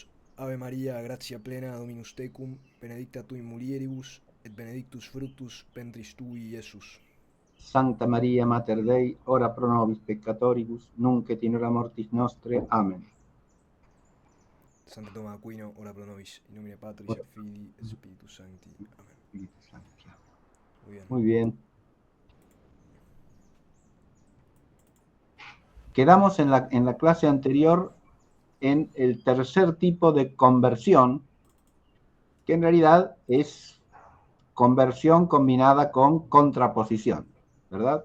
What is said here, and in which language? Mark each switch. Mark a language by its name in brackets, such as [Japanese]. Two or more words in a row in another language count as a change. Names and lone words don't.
[Latin] Ave Maria, gratia plena, Dominus tecum, benedicta tui mulieribus, et benedictus fructus ventris tui, Iesus. Santa María Mater Dei, ora pro nobis peccatoribus, nunc et in hora mortis nostre. Amén. [Spanish] Santo Tomás Aquino, [Latin] ora pro nobis, in nomine Patris et Filii et Spiritus Sancti. Amen. [Spanish] Espíritu Santo. Muy bien. Muy bien. Quedamos en la clase anterior en el tercer tipo de conversión, que en realidad es conversión combinada con contraposición, ¿verdad?